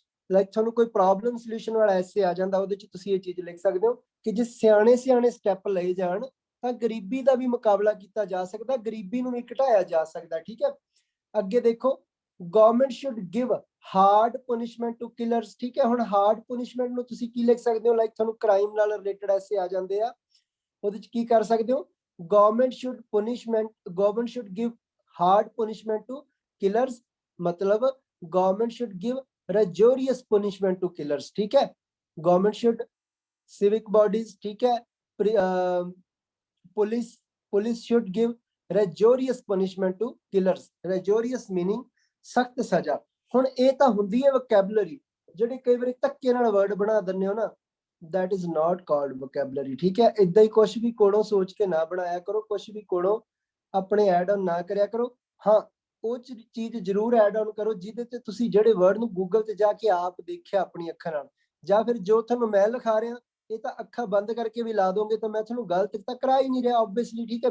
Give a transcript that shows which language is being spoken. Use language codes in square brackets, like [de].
[pa] Like ਤੁਹਾਨੂੰ ਕੋਈ problem solution ਵਾਲਾ ਐਸੇ ਆ ਜਾਂਦਾ, ਉਹਦੇ ਚ ਤੁਸੀਂ ਇਹ ਚੀਜ਼ ਲਿਖ ਸਕਦੇ ਹੋ ਕਿ ਜੇ ਸਿਆਣੇ ਸਟੈਪ ਲਏ ਜਾਣ ਤਾਂ ਗਰੀਬੀ ਦਾ ਵੀ ਮੁਕਾਬਲਾ ਕੀਤਾ ਜਾ ਸਕਦਾ, ਗਰੀਬੀ ਨੂੰ ਵੀ ਘਟਾਇਆ ਜਾ ਸਕਦਾ, ਠੀਕ ਹੈ? ਅੱਗੇ ਦੇਖੋ। [en] Government should give hard punishment to killers, ਠੀਕ ਹੈ? [pa] ਹੁਣ ਹਾਰਡ ਪਨਿਸ਼ਮੈਂਟ ਨੂੰ ਤੁਸੀਂ ਕੀ ਲਿਖ ਸਕਦੇ ਹੋ? ਲਾਈਕ ਤੁਹਾਨੂੰ ਕ੍ਰਾਈਮ ਨਾਲ ਰਿਲੇਟਡ ਐਸੇ ਆ ਜਾਂਦੇ ਆ, ਉਹਦੇ ਚ ਕੀ ਕਰ ਸਕਦੇ ਹੋ? [en] Government should give hard punishment to killers, मतलब government should give rigorous punishment to killers, ठीक है? Government should civic bodies, ठीक है? Police should give rigorous punishment to killers. Rigorous meaning [pa] सख्त सजा। ਹੁਣ ਇਹ ਤਾਂ ਹੁੰਦੀ ਹੈ ਵੋਕੈਬਲਰੀ, ਜਿਹੜੇ ਕਈ ਵਾਰੀ ਧੱਕੇ ਨਾਲ ਵਰਡ ਬਣਾ ਦਿੰਦੇ ਹੋ ਨਾ, [en] that is not called vocabulary, [pa] ਠੀਕ ਹੈ? ਇਦਾਂ ਹੀ ਕੁਝ ਵੀ ਕੋਲੋਂ ਸੋਚ ਕੇ ਨਾ ਬਣਾਇਆ ਕਰੋ, ਕੁਝ ਵੀ ਕੋਲੋਂ ਆਪਣੇ ਐਡ ਆਨ ਨਾ ਕਰਿਆ ਕਰੋ। ਹਾਂ, ਉਹ ਚੀਜ਼ ਜ਼ਰੂਰ ਐਡ ਆਨ ਕਰੋ ਜਿਹਦੇ ਤੇ ਤੁਸੀਂ ਜਿਹੜੇ ਵਰਡ ਨੂੰ ਗੂਗਲ ਤੇ ਜਾ ਕੇ ਆਪ ਦੇਖਿਆ ਆਪਣੀ ਅੱਖਾਂ ਨਾਲ, ਜਾਂ ਫਿਰ ਜੋ ਤੁਹਾਨੂੰ ਮੈਂ ਲਿਖਾ ਰਿਹਾ ਇਹ ਤਾਂ ਅੱਖਾਂ ਬੰਦ ਕਰਕੇ ਵੀ ਲਾ ਦੋਗੇ ਤਾਂ ਮੈਂ ਤੁਹਾਨੂੰ ਗਲਤ ਤਾਂ ਕਰਾ ਹੀ ਨਹੀਂ ਰਿਹਾ ਆਬਵੀਅਸਲੀ, ਠੀਕ ਹੈ।